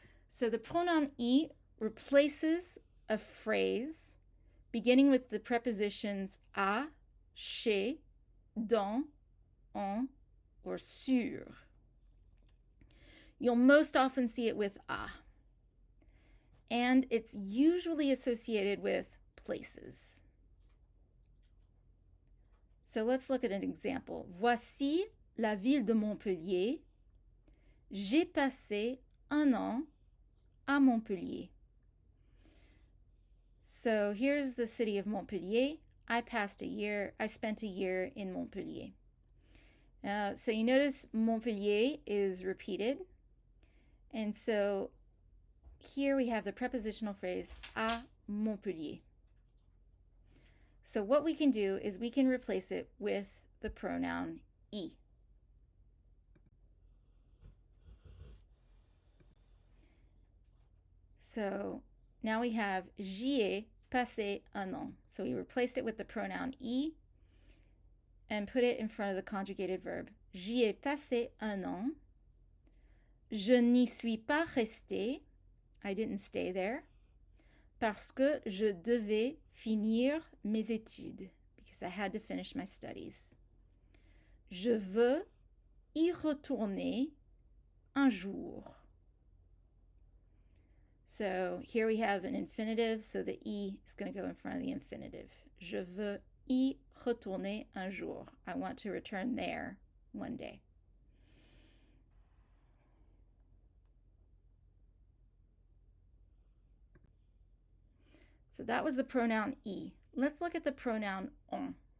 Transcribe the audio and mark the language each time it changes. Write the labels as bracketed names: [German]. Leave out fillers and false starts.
[English] So the pronoun I replaces a phrase beginning with the prepositions à, chez, dans, en, or sur. You'll most often see it with à. And it's usually associated with places. So let's look at an example. [French] Voici la ville de Montpellier. J'ai passé un an à Montpellier. [English] So here's the city of Montpellier. I spent a year in Montpellier. So you notice Montpellier is repeated. And so here we have the prepositional phrase [French] à Montpellier. [English] So what we can do is we can replace it with the pronoun I. So now we have [French] j'y ai passé un an. [English] So we replaced it with the pronoun I and put it in front of the conjugated verb. [French] J'y ai passé un an. Je n'y suis pas resté. [English] I didn't stay there. [French] Parce que je devais finir mes études. [English] Because I had to finish my studies. [French] Je veux y retourner un jour. [English] So here we have an infinitive, so the I is going to go in front of the infinitive. [French] Je veux y retourner un jour. [English] I want to return there one day. So that was the pronoun I. Let's look at the pronoun on.